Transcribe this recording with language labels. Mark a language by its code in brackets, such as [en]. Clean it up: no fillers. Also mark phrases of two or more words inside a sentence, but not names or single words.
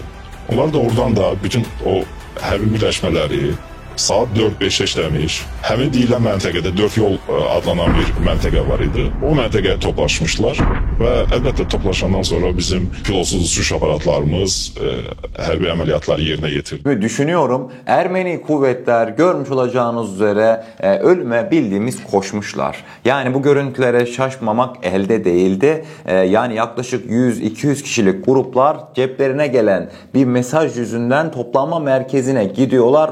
[az] Onlar da oradan da bütün o hərbi birləşmələri saat 4-5 işləmiş, həmin deyilən məntəqədə 4 yol adlanan bir məntəqə var idi. O məntəqəyə toplaşmışlar və əlbəttə toplaşandan sonra bizim pilotsuz uçuş aparatlarımız hərbi əməliyyatları yerinə yetirdi. [tr] Düşünüyorum, Ermeni kuvvetler görmüş olacağınız üzere ölüme bildiğimiz koşmuşlar. Yani bu görüntülere şaşmamak elde değildi. Yani yaklaşık 100-200 kişilik gruplar ceplerine gelen bir mesaj yüzünden toplanma merkezine gidiyorlar.